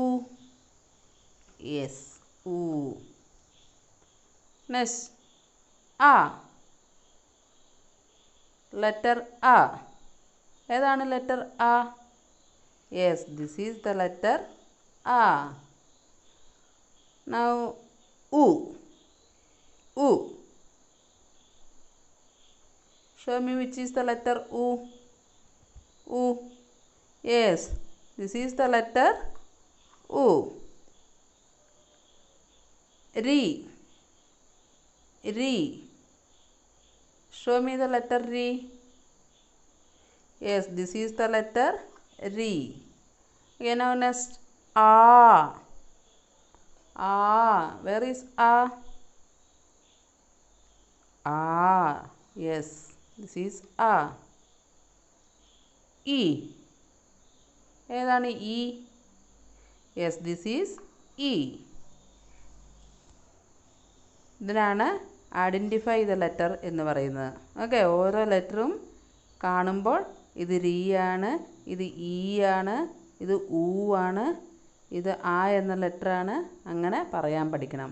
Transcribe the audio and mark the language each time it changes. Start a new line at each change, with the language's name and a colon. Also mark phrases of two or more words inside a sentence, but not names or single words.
English: Yes, ഊ. Next ആ.
Malayalam: ലെറ്റർ ആ. ഏതാണ് ലെറ്റർ ആ?
English: Yes, this is the letter ആ. Now ഉ. ഉ. Show me which is the letter U. U. Yes, this is the letter U. Ri. Re. Show me the letter Re. Yes, this is the letter Re. Okay, now next A. A. Where is A? A. Yes, this is A. E. ഏതാണ് E? Yes, this is E.
Malayalam: ഇതിനാണ്
English: identify the letter
Malayalam: എന്ന് പറയുന്നത്. ഓക്കെ, ഓരോ ലെറ്ററും കാണുമ്പോൾ ഇത് രീ ആണ്, ഇത് ഈ ആണ്, ഇത് ഊ ആണ്, ഇത് ആ എന്ന ലെറ്ററാണ്, അങ്ങനെ പറയാൻ പഠിക്കണം.